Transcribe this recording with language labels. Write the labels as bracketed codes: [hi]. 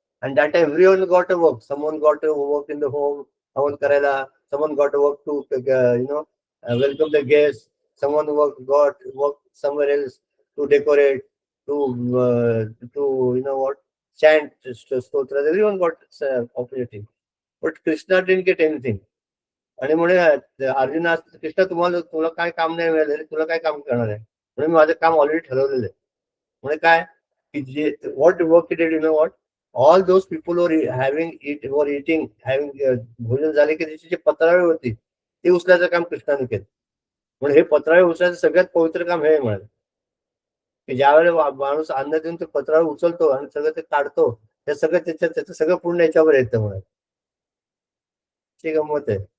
[en] And that time everyone got to work. Someone got to work in the home, someone got to work to welcome the guests, someone got work somewhere else to decorate, to chant stotras. Everyone got opportunity. But Krishna didn't get anything. [mr] आणि म्हणे अर्जुना, कृष्णा तुला काय काम नाही मिळालं, तुला काय काम करणार आहे? म्हणून माझं काम ऑलरेडी ठरवलेलं आहे. म्हणजे काय [en] what work he did, what? All those people were eating, [mr] भोजन झाले की त्याची जी पत्रावळी होती ती उचलायचं काम कृष्णाने केलं. म्हणून हे पत्रावळी उचलायचं सगळ्यात पवित्र काम हे म्हणाल की ज्या वेळेला माणूस अन्न देऊन ते पत्रावळी उचलतो आणि सगळं ते काढतो, ते सगळं त्याचं सगळं पूर्ण याच्यावर येतं म्हणाल. ती गंमत आहे.